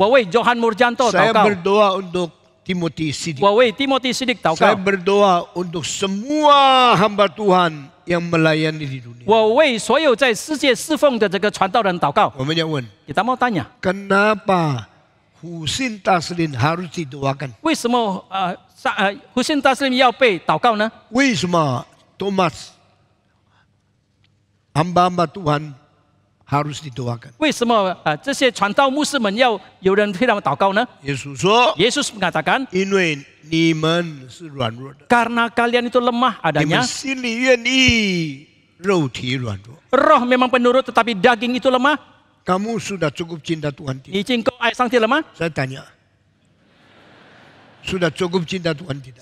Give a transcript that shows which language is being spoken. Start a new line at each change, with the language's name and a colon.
Chinese: 我为 Johan Murjanto
Indonesian: saya
Chinese: 祷告，
Indonesian: berdoa untuk Timothy Sidik，
Chinese: 我为 Timothy Sidik 祷
Indonesian: saya
Chinese: 告，
Indonesian: berdoa untuk semua hamba Tuhan yang melayani di dunia。”
Chinese: 我为所有在世界侍奉的这个传道人祷告。我们要问，
Indonesian: Kita mau tanya, kenapa Husin Taslim harus didoakan？
Chinese: 为什么胡信达斯林要被祷告呢？为什么
Indonesian: Thomas hamba-hamba Tuhan harus didoakan？
Chinese: 为什么这些传道牧师们要有人替他们祷告呢？耶稣说
Indonesian: Yesus mengatakan,
Chinese: 因为你们是软弱的，
Indonesian: karena kalian itu lemah
Chinese: 你们
Indonesian: adanya,
Chinese: 心里愿意，肉体软弱。
Indonesian: roh memang penurut tetapi daging itu lemah. Kamu sudah cukup cinta Tuhan tidak？
Chinese: 你已经够爱上帝了吗？
Indonesian: Saya tanya, sudah cukup cinta Tuhan tidak？